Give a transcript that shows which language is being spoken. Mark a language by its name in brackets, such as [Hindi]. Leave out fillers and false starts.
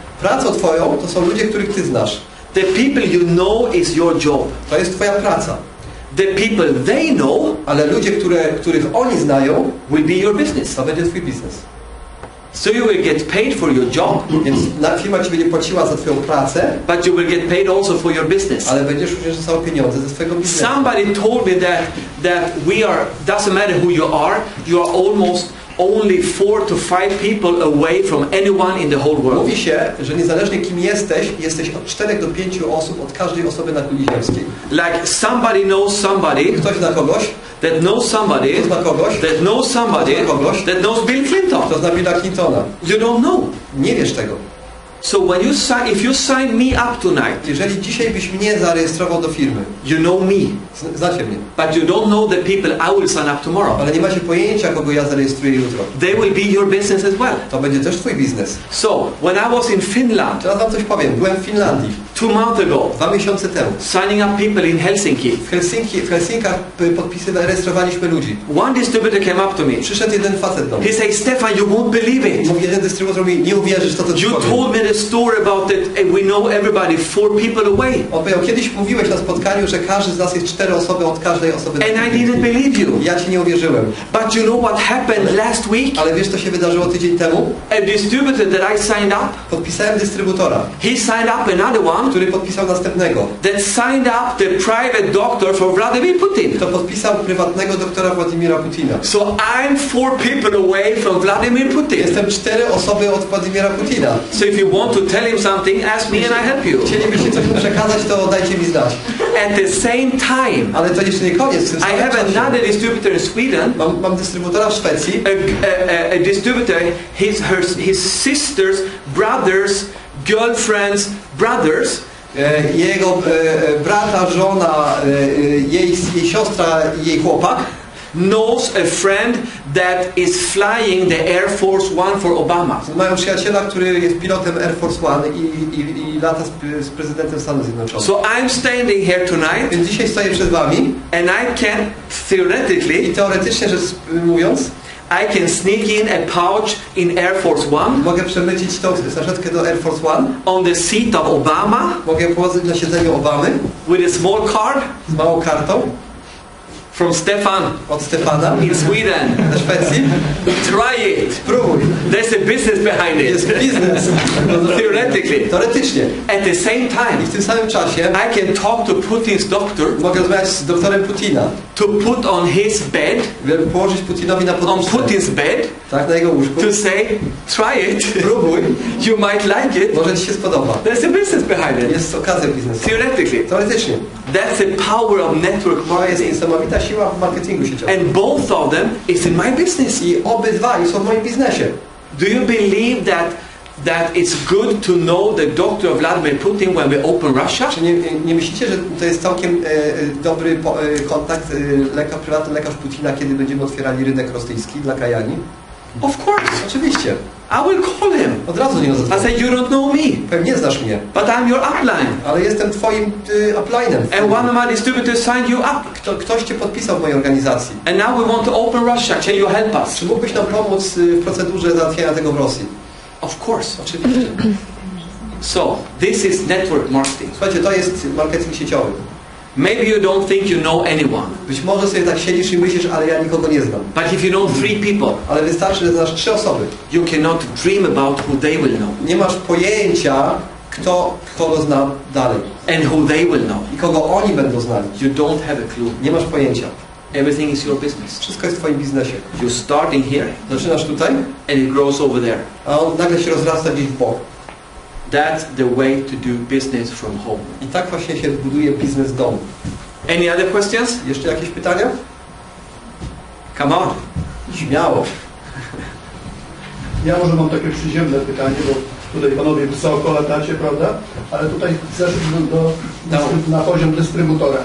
[Polish] Pracą twoją to są ludzie, których ty znasz. [English] The people you know is your job. [Polish] To jest twoja praca. [English] The people they know, [Polish] ale ludzie, których oni znają, [English] will be your business. [Polish] To będzie twój biznes. [English] So you will get paid for your job. [Polish] Więc firma ci będzie płaciła za twoją pracę. [English] But you will get paid also for your business. [Polish] Ale będziesz również dostał pieniądze ze swojego biznesu. [English] Somebody told me that we are, doesn't matter who you are almost only 4 to 5 people away from anyone in the whole world. [Polish] Mówi się, że niezależnie kim jesteś od 4 do 5 osób od każdej osoby na kuli ziemskiej. [English] Like somebody knows somebody. [Polish] Ktoś zna kogoś. [English] That knows somebody. [Polish] Kto zna kogoś. [English] That knows somebody. [Polish] Kto zna kogoś. [English] That knows Bill Clinton. [Polish] Kto zna Billa Clintona. [English] You don't know. [Polish] Nie wiesz tego. [English] So when you sign, if you sign me up tonight, [Polish] jeżeli dzisiaj byś mnie zarejestrował do firmy, [English] you know me. [Polish] Znacie mnie. [English] But you don't know the people I will sign up tomorrow. [Polish] Ale nie macie pojęcia, kogo ja zarejestruję jutro. [English] They will be your business as well. [Polish] To będzie też twój biznes. [English] So when I was in Finland, [Polish] teraz wam coś powiem. Byłem w Finlandii [English] 2 months ago. [Polish] 2 miesiące temu. [English] Signing up people in Helsinki. [Polish] W Helsinkach rejestrowaliśmy ludzi. [English] One distributor came up to me. [Polish] Przyszedł jeden facet do mnie. [English] He said, Stefan, you won't believe it. [Polish] Mówi, jeden dystrybutor mi, nie uwierzysz, to [English] you told me the story about that we know everybody 4 people away. [Polish] On powiedział, kiedyś mówiłeś na spotkaniu, że każdy z nas jest 4 osoby od każdej osoby. [English] And I didn't believe you. [Polish] Ja ci nie uwierzyłem. [English] But you know what happened last week? [Polish] Ale wiesz, co się wydarzyło tydzień temu? [English] A distributor that I signed up. [Polish] Podpisałem dystrybutora. [English] He signed up another one. [Polish] Który podpisał następnego. [English] That signed up the private doctor for Vladimir Putin. [Polish] To podpisał prywatnego doktora Władimira Putina. [English] So I'm 4 people away from Vladimir Putin. [Polish] Jestem 4 osoby od Władimira Putina. [English] So if you want to tell him something, ask me and I help you. [Polish] Chcielibyście coś przekazać, to dajcie mi znać. [English] At the same time, [Polish] ale to jeszcze nie koniec. [English] I have another distributor in Sweden. [Polish] Mam dystrybutora w Szwecji. [English] A distributor, his sisters, brothers, girlfriends, brothers. [Polish] Jego brata, żona, jej siostra i jej chłopak [English] knows a friend that is flying the Air Force One for Obama. [Polish] Mają przyjaciela, który jest pilotem Air Force One i lata z prezydentem Stanów Zjednoczonych. [English] So I'm standing here tonight. [Polish] Więc dzisiaj stoję przed wami. [English] And I can theoretically, [Polish] i teoretycznie rzecz mówiąc, [English] I can sneak in a pouch in Air Force One. [Polish] Mogę przemycić tą saszetkę do Air Force One. [English] On the seat of Obama. [Polish] Mogę położyć na siedzeniu Obamy. [English] With a small card. [Polish] Z małą kartą. [English] From Stefan. [Polish] Od Stefana. [English] In Sweden. [Polish] Na Szwecji. [English] Try it. [Polish] Spróbuj. [English] There's a business behind it. [Polish] Jest biznes. [English] Theoretically. [Polish] Teoretycznie. [English] At the same time. [Polish] I w tym samym czasie [English] I can talk to Putin's doctor. [Polish] Mogę rozmawiać z doktorem Putina. [English] To put on his bed. [Polish] Żeby położyć Putinowi na podłodze. [English] On Putin's bed. [Polish] Tak, na jego łóżku. [English] To say, try it. [Polish] Spróbuj. [English] You might like it. [Polish] Może ci się spodoba. [English] There's a business behind it. [Polish] Jest okazja biznesu. [English] Theoretically. [Polish] Teoretycznie. [English] That's the power of network [Polish] To jest [English] marketing. [Polish] niesamowita siła w marketingu sieciowym. [English] And both of them is in my business. [Polish] I obydwaj są w moim biznesie. [English] Do you believe that it's good to know the doctor of Vladimir Putin when we open Russia? [Polish] Czy nie myślicie, że to jest całkiem dobry kontakt, prywatny lekarz Putina, kiedy będziemy otwierali rynek rosyjski dla Kyani? [English] Of course. [Polish] Oczywiście. [English] I will call him. [Polish] Od razu nie [English] I [Polish] zadzwonię. [English] say, you don't know me. [Polish] Pewnie znasz mnie. [English] But I'm your upline. [Polish] Ale jestem twoim upline'em. [English] And one of my distributors signed you up. [Polish] Ktoś cię podpisał w mojej organizacji. [English] And now we want to open Russia. Can you help us? [Polish] Czy mógłbyś nam pomóc w procedurze załatwienia tego w Rosji? [English] Of course. [Polish] Oczywiście. [English] So, this is network marketing. [Polish] Słuchajcie, to jest marketing sieciowy. [English] Maybe you don't think you know anyone. [Polish] Być może sobie tak siedzisz i myślisz, ale ja nikogo nie znam. [English] But if you know 3 people, [Polish] Ale wystarczy, że znasz 3 osoby. [English] you cannot dream about who they will know. [Polish] Nie masz pojęcia, kto kogo zna dalej. [English] And who they will know. [Polish] I kogo oni będą znali. [English] You don't have a clue. [Polish] Nie masz pojęcia. [English] Everything is your business. [Polish] Wszystko jest w twoim biznesie. [English] You start in here [Polish] Zaczynasz tutaj, [English] and it grows over there. [Polish] a on nagle się rozrasta gdzieś w bok. [English] That's the way to do business from home. [Polish] I tak właśnie się buduje biznes w domu. [English] Any other questions? [Polish] Jeszcze jakieś pytania? [English] Come on. [Polish] Śmiało. Ja może mam takie przyziemne pytanie, bo tutaj panowie wysoko latacie, prawda? Ale tutaj zeszliśmy na poziom dystrybutora.